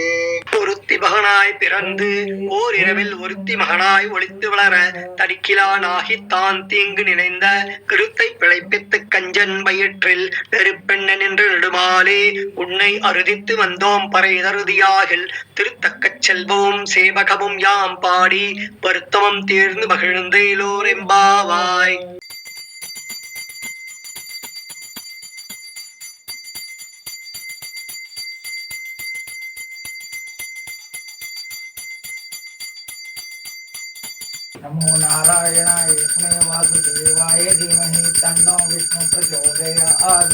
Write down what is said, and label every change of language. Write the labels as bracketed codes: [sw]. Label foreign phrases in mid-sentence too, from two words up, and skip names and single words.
[ta] ஒருத்தி மகனாய் பிறந்து ஓர் இரவில் ஒருத்தி மகனாய் ஒளித்து வளர தடிக்கிலானாகி தான் தீங்கு நினைந்த கருத்தை பிழைப்பித்து கஞ்சன் வயிற்றில் நெருப்பெண்ண நின்று நெடுமாலே உன்னை அறுதித்து வந்தோம் பறை தருதியாகில் திருத்தக்கச் செல்வோம் சேவகமும் யாம் பாடி வருத்தமம் தீர்ந்து மகிழ்ந்தேலோர் எம்பாவாய். [sa] नमो नारायणाय स्मे वासुदेवाय धीमहि तन्नो विष्णु प्रचोदयात्।